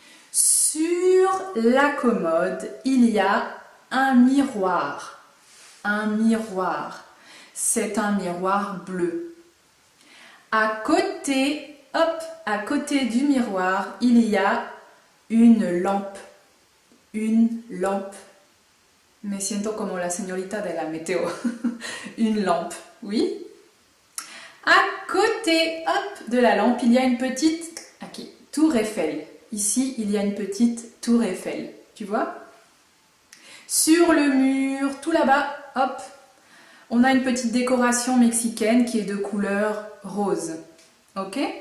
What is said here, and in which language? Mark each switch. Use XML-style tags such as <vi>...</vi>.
<fr>Sur la commode, il y a un miroir. Un miroir. C'est un miroir bleu. À côté, hop, à côté du miroir, il y a une lampe. Une lampe.</fr> <es>Me siento como la señorita de la météo.</es> <fr>Une lampe, oui. À côté, hop, de la lampe, il y a une petite tour Eiffel. Ici, il y a une petite tour Eiffel. Tu vois? Sur le mur, tout là-bas, hop, on a une petite décoration mexicaine qui est de couleur rose. Ok?</fr>